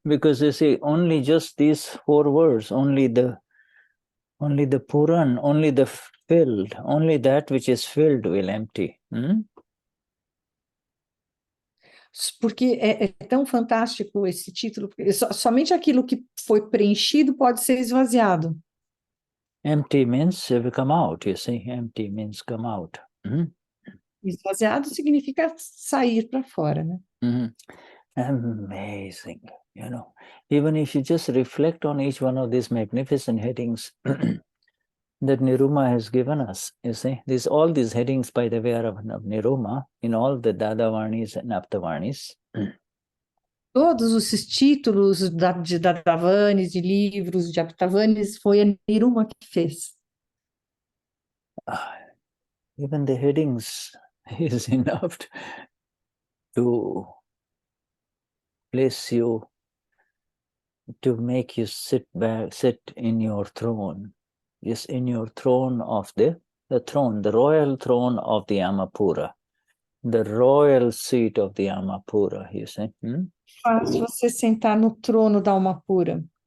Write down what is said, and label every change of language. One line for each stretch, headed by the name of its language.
English: Because you see, only just these 4 words, only the Puran, only the filled, only that which is filled will empty.
Portuguese: Porque é tão fantástico esse título, porque somente aquilo que foi preenchido pode ser esvaziado.
English: Empty means come out, you see. Empty means come out.
Portuguese: Esvaziado significa sair para fora, né?
English: Amazing, you know. Even if you just reflect on each one of these magnificent headings that Niruma has given us, you see, all these headings, by the way, are of Niruma in all the Dadavarnis and Aptavarnis.
Portuguese: Todos esses títulos de Dadavanis, de livros, de Aptavanis, foi a Niruma que fez.
English: Even the headings is enough to place you, to make you sit in your throne. Yes, in your throne of the royal throne of the Amapura, the royal seat of the Amapura, you see.
Portuguese: Faz você sentar no trono da Amapura.